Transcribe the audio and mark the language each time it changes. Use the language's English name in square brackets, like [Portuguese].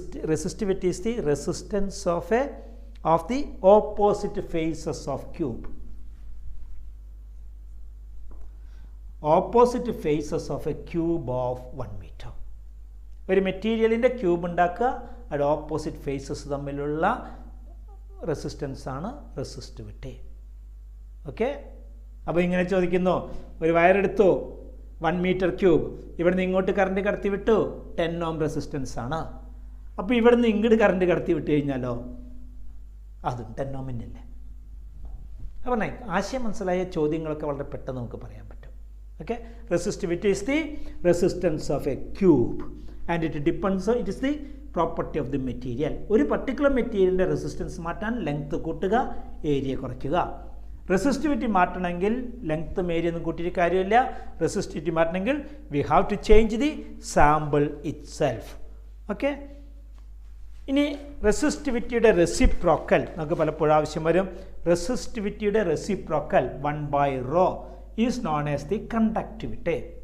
[English] Resistivity is the resistance of the opposite faces of cube. Opposite faces of a cube of 1 meter. [Malayalam] ഒരു മെറ്റീരിയലിൻ്റെ cube ഉണ്ടാക്കുക, അത് opposite faces തമ്മിലുള്ള resistance ആണ് resistivity. Okay, അപ്പോൾ ഇങ്ങനെ ചോദിക്കുന്നു, ഒരു വയറെടുത്തു 1 മീറ്റർ ക്യൂബ്, ഇവിടുന്ന് ഇങ്ങോട്ട് കറണ്ട് കടത്തി വിട്ടു 10 ഓം റെസിസ്റ്റൻസ് ആണ്. അപ്പോൾ ഇവിടുന്ന് ഇങ്ങോട്ട് കറണ്ട് കടത്തി വിട്ട് കഴിഞ്ഞാലോ അതും 10 ഓമിനല്ലേ? അപ്പോൾ ആശയം മനസ്സിലായ ചോദ്യങ്ങളൊക്കെ വളരെ പെട്ടെന്ന് നമുക്ക് പറയാൻ പറ്റും. [English] Okay, resistivity is the resistance of a cube and it depends on, it is the property of the material. [Malayalam] ഒരു പർട്ടിക്കുലർ മെറ്റീരിയലിൻ്റെ റെസിസ്റ്റൻസ് മാറ്റാൻ ലെങ്ത് കൂട്ടുക, ഏരിയ കുറയ്ക്കുക. റെസിസ്റ്റിവിറ്റി മാറ്റണമെങ്കിൽ ലെങ്ത്തും ഏരിയ ഒന്നും കൂട്ടിയിട്ട് കാര്യമില്ല. റെസിസ്റ്റിവിറ്റി മാറ്റണമെങ്കിൽ [English] We have to change the sample itself. [Malayalam] Okay, ഇനി റെസിസ്റ്റിവിറ്റിയുടെ റെസിപ്രോക്കൽ നമുക്ക് പലപ്പോഴും ആവശ്യം വരും. റെസിസ്റ്റിവിറ്റിയുടെ reciprocal [English] 1/ρ is known as the conductivity.